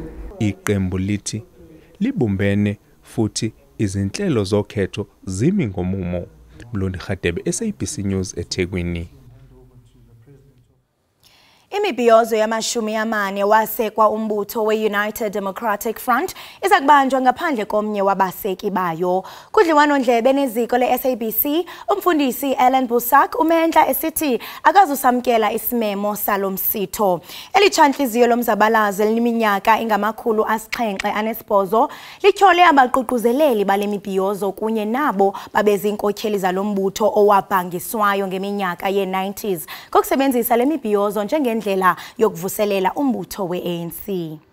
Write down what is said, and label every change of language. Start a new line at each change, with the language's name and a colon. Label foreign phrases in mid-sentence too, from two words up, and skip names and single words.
Zulu: Iqembu lithi libumbene futhi izinhlelo zokhetho zimi ngomumo. Mlondi Khadebe, SABC News eThekwini.
Xhosa: Imibhiyozo yama-40 wasekwa umbutho we-United Democratic Front iza kubanjwa ngaphandle komnye wabaseki bayo. Kudliwanondlebe neziko le-SABC, umfundisi Ellen Busak uMenhla esithi akazusamkela isimemo salo msitho. Elitshanhliziyo lomzabalazo eliminyaka ingama-708 lityhole abaququzeleli bale mibhiyozo kunye nabo babezinkokheli zalo mbutho owabhangiswayo ngeminyaka ye-90s kokusebenzisa le mibhiyozo njengendlela yokuvuselela umbutho we-ANC.